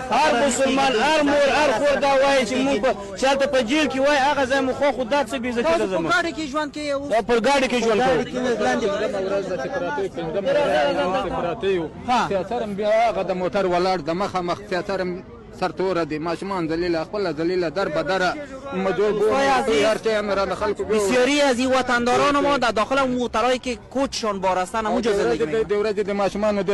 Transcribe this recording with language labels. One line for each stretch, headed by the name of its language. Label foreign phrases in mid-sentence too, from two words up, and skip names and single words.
Pashto: هر مسلمان هر مور هر خور دا وایي چې موږ چې هلته په جیل کې وایي هغه ځای مو خوښ خو دا څه بېعزتي ده زموږ په ګاډي کې ژوند کوي دا پر ګاډي کې ژوند کوي تیاتر هم بیا هغه د موټر ولاړ د مخامخ تیاتر هم سرتوره دي ماشومان ذلیله خپله ذلیله در به در
Persian: بسیاری از این وطنداران ما در داخل موترهایی که کوچشان بار هستند همونجا زندگی می‌کنند.
Pashto: د ورځې د ماشومانو